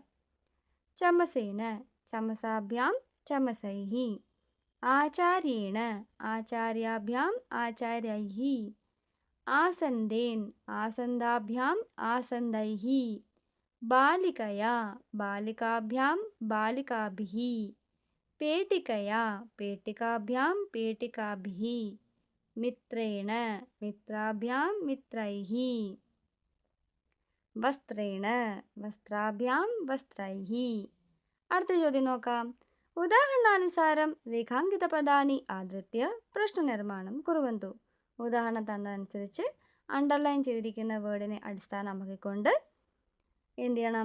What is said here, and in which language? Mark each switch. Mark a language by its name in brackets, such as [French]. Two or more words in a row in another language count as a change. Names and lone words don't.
[Sanskrit] ചമസേന, ചമസാഭ്യാം, ചമസൈഃ. ആചാര്യേണ, ആചാര്യാഭ്യാം, ആചാര്യൈഃ. ആസന്ദേൻ, ആസന്ദാഭ്യാം, ആസന്ദൈഃ. ബാലികയാ, ബാലികാഭ്യാം, ബാലികാഭിः. पेटिकया पेटिकाभ्यां पेटिकाभिः मित्रेण मित्राभ्यां मित्रैः വസ്ത്രേണ വസ്ത്രാഭ്യാം വസ്ത്രൈഃ. [Malayalam] അടുത്ത ചോദ്യം നോക്കാം. [Sanskrit] ഉദാഹരണാനുസാരം രേഖാങ്കിത പദാനി ആധൃത്യ പ്രശ്നനിർമ്മാണം കുറുവന്തു. [Malayalam] ഉദാഹരണം തന്നതനുസരിച്ച് അണ്ടർലൈൻ ചെയ്തിരിക്കുന്ന വേർഡിനെ അടിസ്ഥാനമാക്കിക്കൊണ്ട് എന്ത് ചെയ്യണം?